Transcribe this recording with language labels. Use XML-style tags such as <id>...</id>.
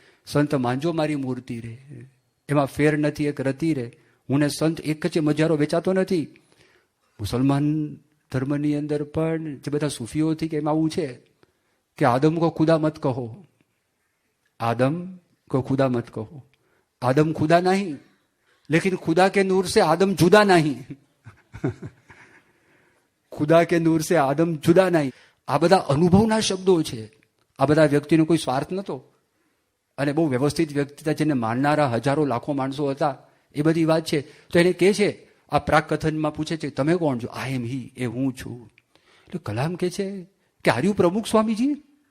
<gu>સંત માનજો મારી મૂર્તિ રે, એમાં ફેર નથી એક રતી રે. હું ને સંત એક જ મજારો વેચાતો નથી. મુસલમાન ધર્મની અંદર પણ જે બધા સૂફીઓથી કે એમાં આવું છે કે</gu> <hi>આદમ કો ખુદા મત કહો, आदम को खुदा मत कहो. आदम खुदा नहीं, लेकिन खुदा के नूर से आदम जुदा नहीं. खुदा के नूर से आदम जुदा नहीं.</hi> <gu>આ બધા અનુભવના શબ્દો છે. આ બધા વ્યક્તિનો કોઈ સ્વાર્થ નહોતો અને બહુ વ્યવસ્થિત વ્યક્તિ હતા, જેને માનનારા હજારો લાખો માણસો હતા. એ બધી વાત છે. તો એને કહે છે, આ પ્રાક કથનમાં પૂછે છે તમે કોણ છો?</gu> <en>I am he,</en> <gu>એ હું છું. એટલે કલામ કહે છે કે</gu> <en>are you</en> <gu>પ્રમુખ સ્વામીજી?</gu>